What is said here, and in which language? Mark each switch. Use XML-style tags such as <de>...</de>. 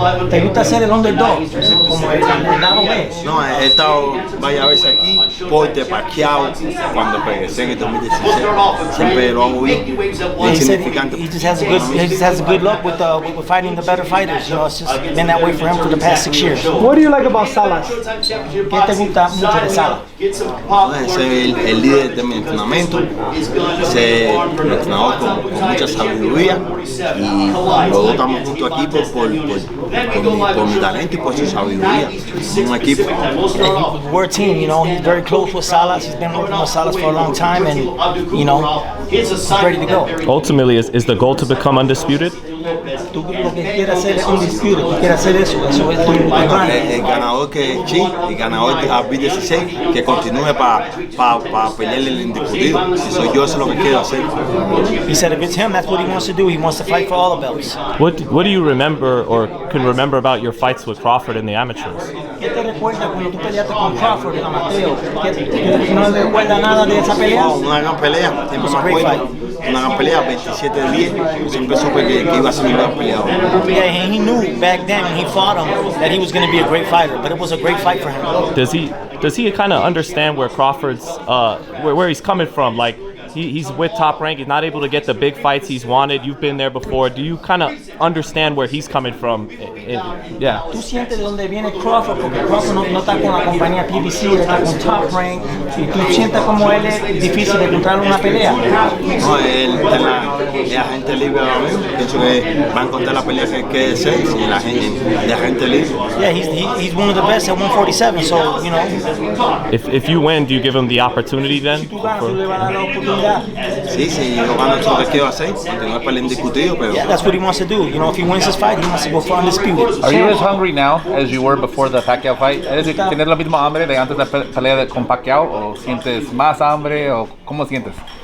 <es>¿Te gusta ser el underdog? Como el lado B. No, he estado varias veces aquí, Porter, Pacquiao, cuando regresé en el 2016, siempre lo hago bien,</es> <en>He said he just has a good luck with fighting the better fighters. You know, it's just been that way for him for the past 6 years. What do you like about Salas?</en> <es>¿Qué te gusta mucho de Salas? es el líder de mi entrenamiento, es un entrenador con mucha sabiduría y los dos estamos juntos aquí por mi talento y por su sabiduría. Un equipo.</es> <en>We're a team, you know. He's very close with Salas. He's been working with Salas for a long time, and you know, he's ready to go. Ultimately, is the goal to become undisputed?</en> <es>Tú lo que quieres hacer es Undisputed, tú quieres hacer eso es tu plan. El ganador que el ganador de Bit 16 que continúe para pelear el indiscutido. Si soy yo, eso es lo que quiero hacer.</es> <en>He said if it's him, that's what he wants to do. He wants to fight for all the belts. What do you remember or can remember about your fights with Crawford in the amateurs?</en> <es>¿Qué te recuerda cuando tú peleaste con Crawford en amateur? ¿No le recuerda nada de esa pelea? Una gran pelea, siempre me acuerdo. Una gran pelea, 27-10. Siempre supe que iba a ser un gran peleador.</es> <en>Yeah, and he knew back then when he fought him that he was going to be a great fighter, but it was a great fight for him. Does he kind of understand where Crawford's where he's coming from? Like he's with Top Rank, he's not able to get the big fights he's wanted. You've been there before. Do you kind of understand where he's coming from? Yeah.</en> <es>¿Tú sientes de dónde viene Crawford? Porque Crawford no está con la compañía PBC, él está con Top Rank. Y tú sientes como él es difícil de encontrar una pelea. No, él es agente libre ahora mismo. Pienso que va a encontrar la pelea que desee y la gente de agente libre.</es> <en>Yeah, he's one of the best at 147, so you know. If you win, do you give him the opportunity then?</en> <es>Si tú ganas, tú le vas a dar la oportunidad. Sí, yo gano, eso es lo que quiero hacer, continuar para el indiscutido, pero...</es> <en>Yeah, that's what he wants to do. You know, if he wins this fight, he wants to go for Undisputed. Are you as hungry now as you were before the Pacquiao fight?</en> <es>¿Tienes la misma hambre de antes de la pelea con Pacquiao o sientes más hambre o cómo sientes?</es>